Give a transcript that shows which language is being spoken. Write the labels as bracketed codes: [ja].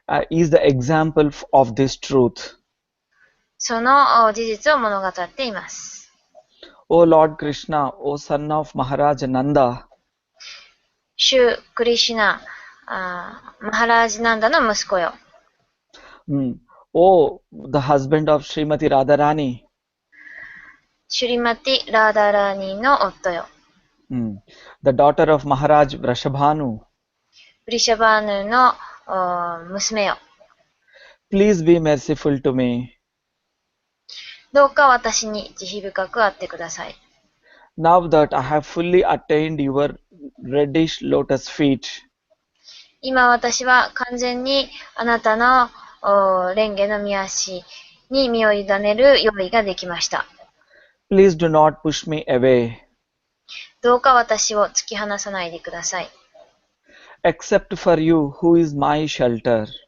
[en] is the example of this truth. [ja] その事実を物語っています。 [en] O Lord Krishna, O son of Maharaj Nanda. [ja] シュクリシュナ、マハラージナンダの息子よ。 [en] O the husband of Srimati Radharani. [ja] シュリマティ・ラーダラーニーの夫よ。 [en] The daughter of Maharaj Vrishabhanu. [ja] ブリシャバーヌの娘よ。 [en] Please be merciful to me. [ja] どうか私に慈悲深くあってください。 [en] Now that I have fully attained your reddish lotus feet. [ja] 今私は完全にあなたの蓮華の御足に身を委ねる用意ができました。 [en] Please do not push me away. [ja] どうか私を突き放さないでください。 [en] Except for you, who is my shelter.